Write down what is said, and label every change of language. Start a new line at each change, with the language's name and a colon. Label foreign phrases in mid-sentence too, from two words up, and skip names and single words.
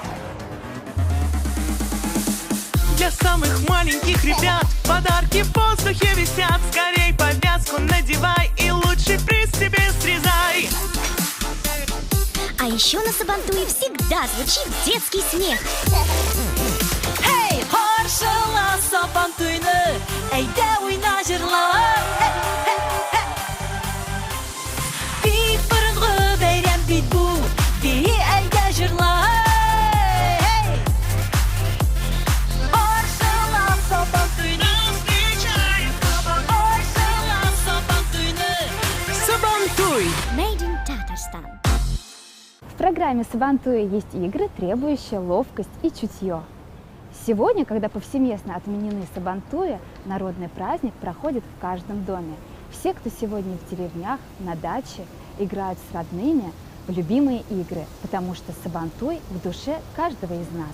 Russian: Для самых маленьких ребят подарки в воздухе висят. Скорей повязку надевай и лучший приз себе срезай. А еще на Сабантуе всегда звучит детский смех.
Tatar: Hey, Харшала Сабантуйны, әйдә уйна җырла. Бик борынгы бәйрәм бит бу, бии әйдә җырла. Харшала Сабантуйны, Харшала Сабантуйны. Сабантуй.
English: Made in Tatarstan.
Russian: В программе Сабантуя есть игры, требующие ловкость и чутье. Сегодня, когда повсеместно отменены Сабантуя, народный праздник проходит в каждом доме. Все, кто сегодня в деревнях, на даче, играют с родными в любимые игры, потому что Сабантуй в душе каждого из нас.